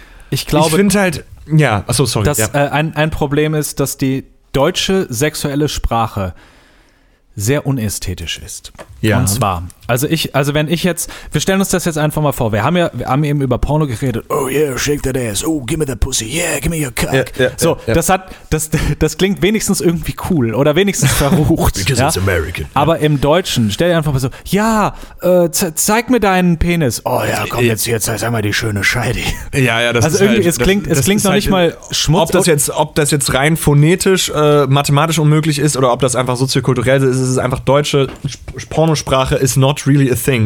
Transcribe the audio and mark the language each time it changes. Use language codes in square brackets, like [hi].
[de] Ich finde halt, ja, achso, sorry. Dass, ja. Ein Problem ist, dass die deutsche sexuelle Sprache sehr unästhetisch ist. Ja. Und zwar, wir stellen uns das jetzt einfach mal vor, wir haben eben über Porno geredet. [en] Oh yeah, shake that ass, oh give me that pussy, yeah, give me your cock. [de] Das klingt wenigstens irgendwie cool oder wenigstens verrucht. [en] Because it's American. [de] Aber im Deutschen, stell dir einfach mal so, ja, zeig mir deinen Penis. Oh ja, komm jetzt sag mal die schöne Scheide. Ja, ja, das also ist Also irgendwie, halt, es klingt noch nicht halt, mal schmutzig. Ob das jetzt rein phonetisch, mathematisch unmöglich ist oder ob das einfach soziokulturell ist, es ist einfach deutsche Pornosprache ist [en] not really a thing.